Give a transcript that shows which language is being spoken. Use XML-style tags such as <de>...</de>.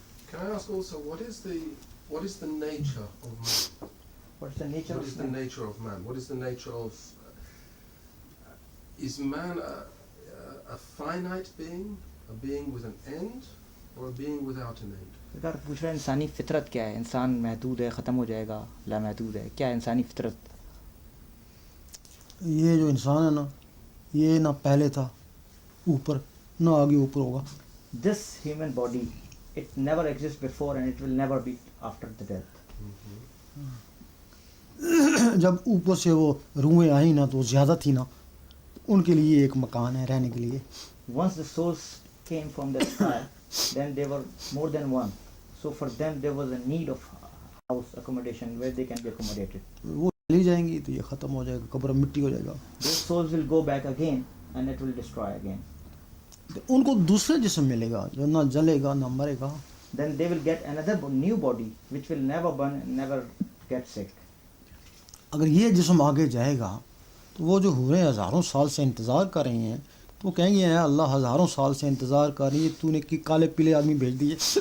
<en>Can I ask also what is the nature of man? What's the nature What of is the man? nature of man? What is the nature of is man a finite being, a being with an end, or a being without an end?</en> <hi>सरकार पूछ रहा है इंसानी फितरत क्या है। इंसान महदूद है, ख़त्म हो जाएगा, लामहदूद है, क्या है इंसानी फितरत? ये जो इंसान है ना ये ना पहले था ऊपर ना आगे ऊपर होगा।</hi> <en>This human body, it never exists before and it will never be after the death.</en> <hi>जब ऊपर से वो रूहें आई ना तो ज़्यादा थी ना उनके लिए एक मकान है रहने के लिए।</hi> <en>Once the souls came from the sky, then they were more than one. So for them there was a need of house accommodation where they can be accommodated.</en> <hi>वो चली जाएंगी तो ये ख़त्म हो जाएगा कब्र में मिट्टी हो जाएगा।</hi> <en>Those souls will go back again and it will destroy again.</en> <hi>तो उनको दूसरा जिस्म मिलेगा जो ना जलेगा ना मरेगा।</hi> <en>Then they will get another new body which will never burn and never get sick.</en> <hi>अगर ये जिस्म आगे जाएगा तो वो जो हुए हज़ारों साल से इंतज़ार कर रहे हैं तो वो कहेंगे हैं अल्लाह हज़ारों साल से इंतज़ार कर रही है तूने कि काले पीले आदमी भेज दिए।</hi>